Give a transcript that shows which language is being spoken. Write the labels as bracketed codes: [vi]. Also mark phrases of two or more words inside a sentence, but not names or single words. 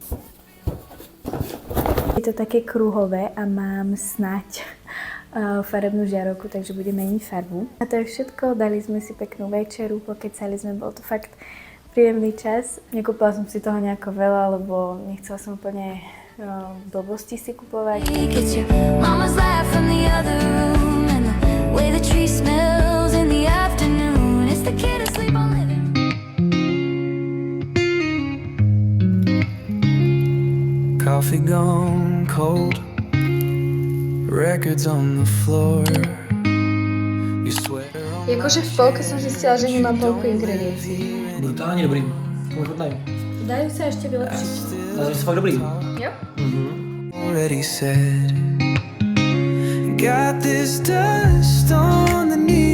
[sk] Je to také kruhové a mám snať farebnú žiarovku, takže budem meniť farbu. A to je všetko, dali sme si peknú večeru, pokecali sme, bol to fakt príjemný čas. Nekúpila som si toho nejako veľa, lebo nechcela som úplne blbosti si kupovať. [en] Mama's laugh from the other room and the way the tree smells in the afternoon. It's the kid asleep on living. Coffee gone cold, records on the floor. You sweater on [sk] Jakože v polke som zistila, že nemám polku ingrediencií. [cs] Brutálně dobrý. Možná [sk] Dajú sa ešte vylepšiť. [cs] ale jsou fakt dobrý. Jo? [en] already said. Got this dust on the